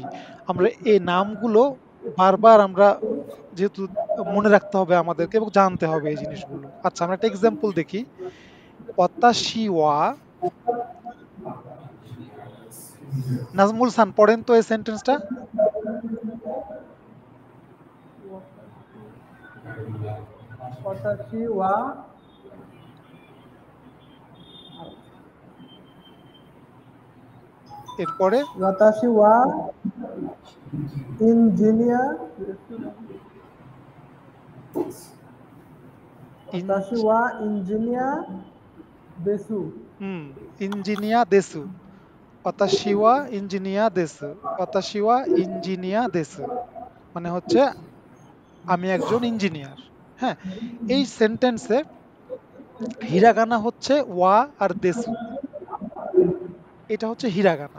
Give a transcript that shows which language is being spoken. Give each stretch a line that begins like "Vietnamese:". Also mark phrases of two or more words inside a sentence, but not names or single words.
Bangla: আমরা এই নামগুলো বারবার আমরা যেহেতু মনে রাখতে হবে আমাদেরকে এবং জানতে হবে এই জিনিসগুলো। আচ্ছা, আমরা একটা এক্সাম্পল দেখি।
Japanese: 私は,
Bangla: নাজমুল সান পড়েন তো এই সেন্টেন্সটা।
Japanese: 私は
Bangla: এরপরে
Japanese: 私はエンジニア私はエンジニアです. エンジニアです。私はエンジニアです. 私はエンジニアです
Bangla: মানে হচ্ছে আমি একজন ইঞ্জিনিয়ার। হ্যাঁ, এই সেন্টেন্সে হিরাগানা হচ্ছে ওয়া আর দেসু, এটা হচ্ছে হিরাগানা।